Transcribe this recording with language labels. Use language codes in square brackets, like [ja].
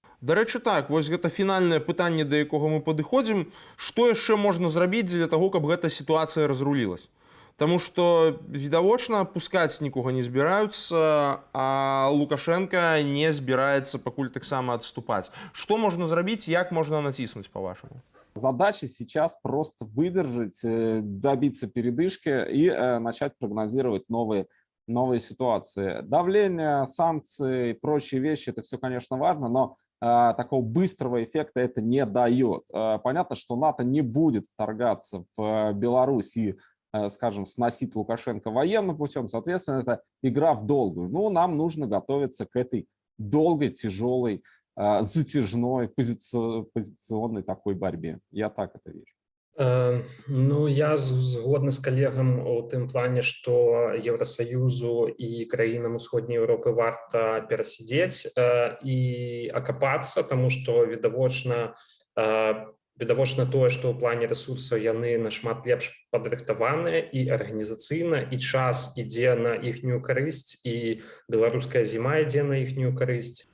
[be] Дарэчы, так, вось гэта фінальнае пытанне, да якога мы падыходзім. Што яшчэ можна зрабіць для таго, каб гэта сітуацыя разрулілась? Таму што, відавочна, пускаць нікога не збіраюцца, а Лукашенко не збіраецца пакуль таксама адступаць. Што можна зрабіць, як можна націснуць, па-вашаму? [ru] Задача сейчас просто выдержать, добиться передышки и начать прогнозировать новые ситуации. Давление, санкции и прочие вещи, это все, конечно, важно, но такого быстрого эффекта это не дает. Понятно, что НАТО не будет вторгаться в Беларусь и, скажем, сносить Лукашенко военным путем. Соответственно, это игра в долгую. Но нам нужно готовиться к этой долгой, тяжелой, затяжной, позиционной такой борьбе. Я так это вижу. [be] Ну, я згодны з калегам у тым плане, што Еўрасаюзу і краінам усходняй Еўропы варта перасядзець і акапацца, таму што відавочна тое, што ў плане рэсурсаў яны нашмат лепш падрыхтаваныя і арганізацыйна, і час ідзе на іхнюю карысць, і беларуская зіма ідзе на іхнюю карысць.